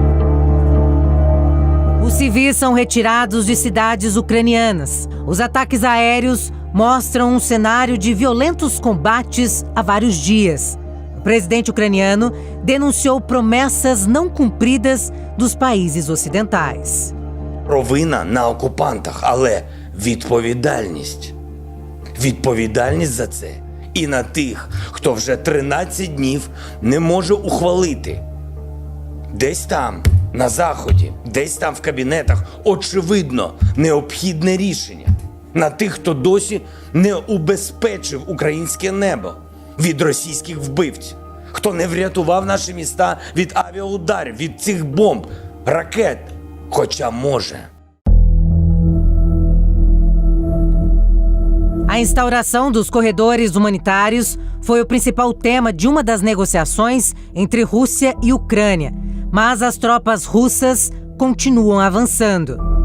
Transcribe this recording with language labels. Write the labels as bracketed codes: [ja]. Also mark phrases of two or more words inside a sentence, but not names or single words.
[pt] Os civis são retirados de cidades ucranianas. Os ataques aéreos mostram um cenário de violentos combates há vários dias. O presidente ucraniano denunciou promessas não cumpridas dos países ocidentais. [uk] Провина на окупантах, але відповідальність за це і на тих, хто вже 13 днів не може ухвалити. Десь там, на Заході, десь там в кабінетах, очевидно, необхідне рішення. На тих, хто досі не убезпечив українське небо від російських вбивців, хто не врятував наші міста від авіаударів, від цих бомб, ракет, хоча може. [pt] A instauração dos corredores humanitários foi o principal tema de uma das negociações entre Rússia e Ucrânia, mas as tropas russas continuam avançando.